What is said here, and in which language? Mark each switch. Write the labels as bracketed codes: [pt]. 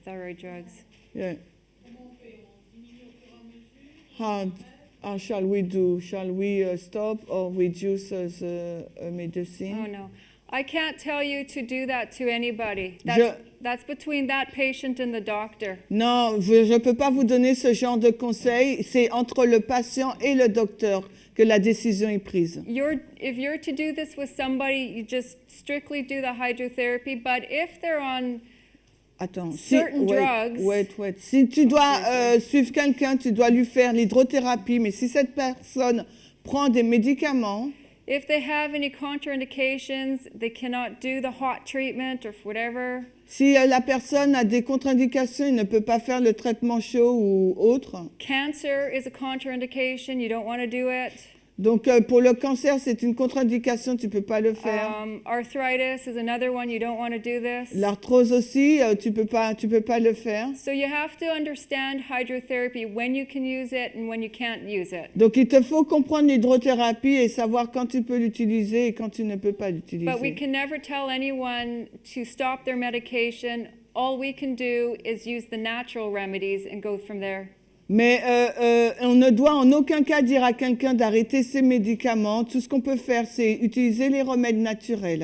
[en] Thyroid drugs. Yeah. How shall we do? Shall we stop or reduce the medicine? Oh no. I can't tell you to do that to anybody. [fr] Je- [en] That's between that patient and the doctor. [fr] Non, je ne peux pas vous donner ce genre de conseil. C'est entre le patient et le docteur que la décision est prise. [en] If you're to do this with somebody, you just strictly do the hydrotherapy. But if they're on [fr] Attends, [en] certain drugs. wait. [fr] Si tu dois suivre quelqu'un, tu dois lui faire l'hydrothérapie. Mais si cette personne prend des médicaments, [en] if they have any contraindications, they cannot do the hot treatment or whatever. [fr] si la personne a des contre-indications, il ne peut pas faire le traitement chaud ou autre. [en] Cancer is a contraindication. You don't want to do it. [fr] Donc, pour le cancer, c'est une contre-indication, tu ne peux pas le faire. [en] Arthritis is another one. You don't want to do this. [fr] L'arthrose aussi, tu peux pas le faire. [en] So you have to understand hydrotherapy, when you can use it and when you can't use it. [fr] Donc, il te faut comprendre l'hydrothérapie et savoir quand tu peux l'utiliser et quand tu ne peux pas l'utiliser. [en] But we can never tell anyone to stop their medication. All we can do is use the natural remedies and go from there. [fr] Mais on ne doit en aucun cas dire à quelqu'un d'arrêter ses médicaments. Tout ce qu'on peut faire, c'est utiliser les remèdes naturels.